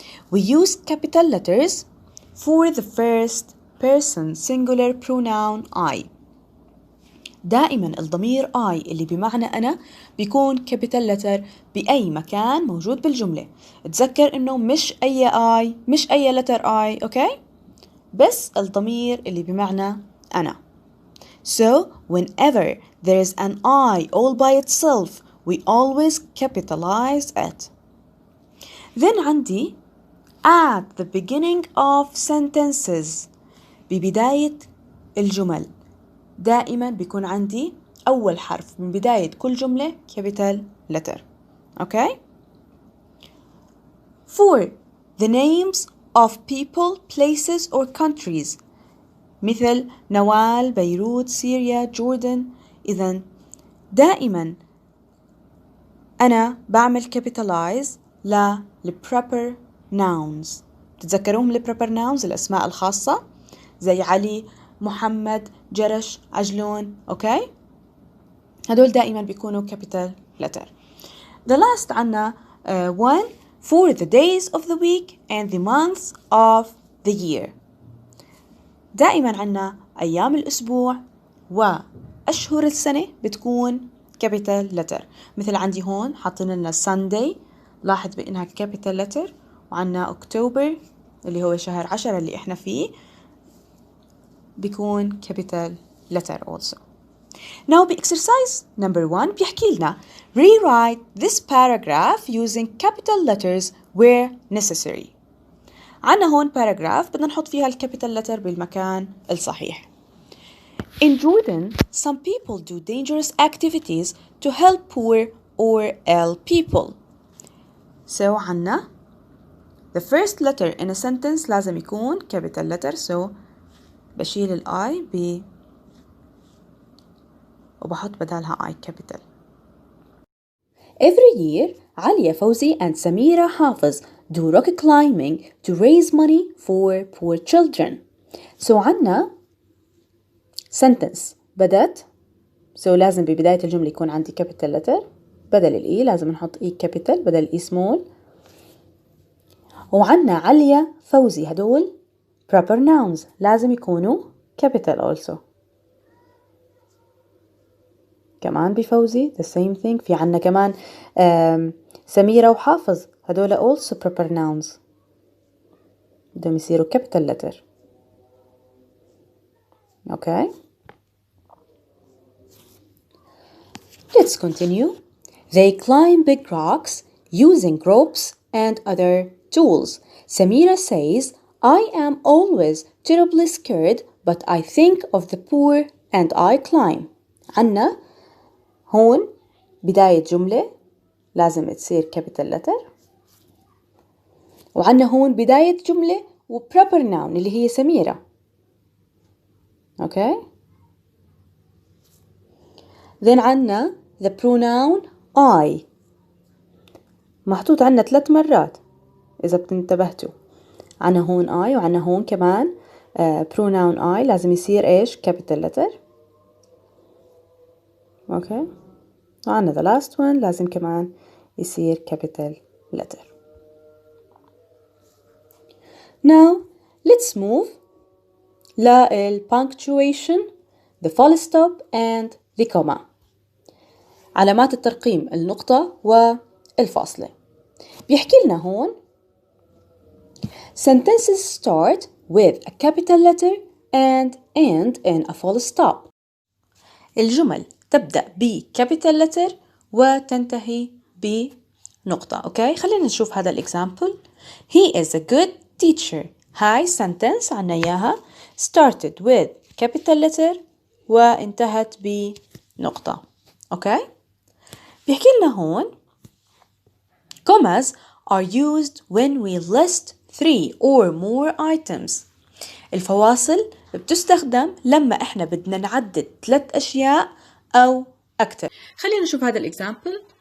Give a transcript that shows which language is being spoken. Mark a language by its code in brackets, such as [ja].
[en] We use capital letters for the first person singular pronoun I. [ar] دائما الضمير I اللي بمعنى أنا بيكون capital letter بأي مكان موجود بالجملة. تذكر إنه مش أي I مش أي letter I أوكي؟ بس الضمير اللي بمعنى أنا. [en] So, whenever there is an I all by itself, we always capitalize it. [ar] Then عندي [en] at the beginning of sentences [ar] ببداية الجمل دائما بيكون عندي أول حرف من بداية كل جملة capital letter. [en] Okay? For the names of people, places or countries مثل نوال، بيروت، سوريا، جوردن. [ar] إذن دائما أنا بعمل [en] capitalize proper nouns. [ar] تتذكرون proper nouns الأسماء الخاصة زي علي، محمد، جرش، عجلون. أوكي؟ هدول دائما بيكونوا capital letter. [en] The last عنا one for the days of the week and the months of the year. [ar] دائما عنا أيام الأسبوع وأشهر السنة بتكون capital letter. مثل عندي هون حاطين لنا Sunday، لاحظ بأنها capital letter، وعنا أكتوبر اللي هو شهر 10 اللي إحنا فيه بيكون capital letter also. [en] Now exercise number 1 [ar] بيحكي لنا [en] rewrite this paragraph using capital letters where necessary. [ar] عنا هون paragraph بدنا نحط فيها الكابيتال letter بالمكان الصحيح. [en] In Jordan, some people do dangerous activities to help poor or ill people. So عنا the first letter in a sentence [ar] لازم يكون [en] capital letter. [ar] So بشيل ال I وبحط بدالها I capital. Every year, عليا فوزي and Samira حافظ do rock climbing to raise money for poor children. So عنا sentence بدأت. So لازم ببداية الجملة يكون عندي capital letter. بدل ال E لازم نحط E capital بدل E small. وعنا عليا فوزي هدول proper nouns لازم يكونوا capital also. كمان بفوزي [en] the same thing. [ar] في عنا كمان سميرة وحافظ هدول also proper nouns بدهم يصيروا capital letter. [en] Okay? Let's continue. They climb big rocks using ropes and other tools. Samira says, I am always terribly scared, but I think of the poor and I climb. [ar] عنا هون بداية جملة لازم تصير capital letter. وعنا هون بداية جملة و proper noun اللي هي سميرة. [en] Okay? [ar] Then عنا [en] the pronoun I [ar] محطوط عنا 3 مرات إذا بتنتبهتوا. عنا هون I وعنا هون كمان pronoun I لازم يصير إيش capital letter. [en] Okay? [ar] وعنا the last one لازم كمان يصير capital letter. [en] Now let's move punctuation, the full stop and the comma. [ar] علامات الترقيم النقطة والفاصلة. بيحكي لنا هون [en] sentences start with a capital letter and end in a full stop. [ar] الجمل تبدأ ب capital letter وتنتهي بنقطة. أوكي؟ خلينا نشوف هذا الإكزامبل. [en] He is a good teacher. [ar] هاي sentence عنا إياها [en] started with capital letter [ar] وانتهت بنقطة. أوكي؟ بيحكي لنا هون commas [en] are used when we list 3 or more items. [ar] الفواصل بتستخدم لما احنا بدنا نعدد 3 أشياء أو أكثر. خلينا نشوف هذا الإكزامبل.